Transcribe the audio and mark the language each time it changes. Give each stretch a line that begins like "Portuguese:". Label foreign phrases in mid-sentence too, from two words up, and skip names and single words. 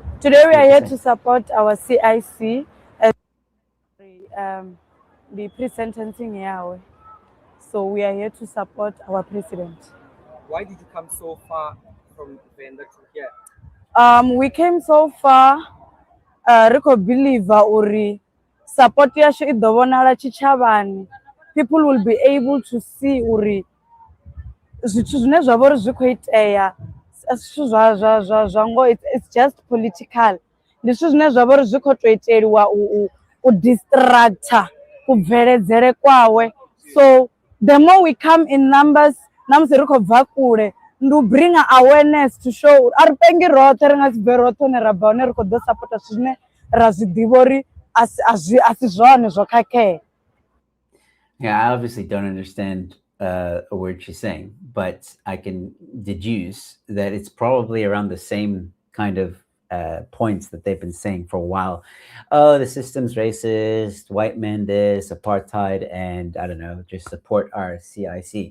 English: Today we are here to support our CIC as the pre-sentencing yawe. So we are here to support our president. Why did you come so far from Venda to here? We came so far.
Venda: Ri khou believe uri support yashu I ḓo vhonala tshitshavhani.
English: People will be able to see
Venda: uri zwithu zwine zwa vha uri zwi khou itea zwithu zwa ngo
English: it's just political.
Venda: Ndi zwithu zwine zwa vha uri zwi khou tou iteliwa u distractor kubveledzele kwawe.
English: So the more we come in numbers,
Venda: namusi ri khou bva kule, ndi u
English: bring awareness to show
Venda: a ri pengi roṱhe ri nga si bve roṱhe hone ra bva hone ri khou ḓo support zwithu zwine ra zwi ḓivha uri a si zwone zwo khakhea.
English: Yeah, I obviously don't understand a word she's saying, but I can deduce that it's probably around the same kind of points that they've been saying for a while. Oh, the system's racist, white men this, apartheid, and I don't know, just support our CIC.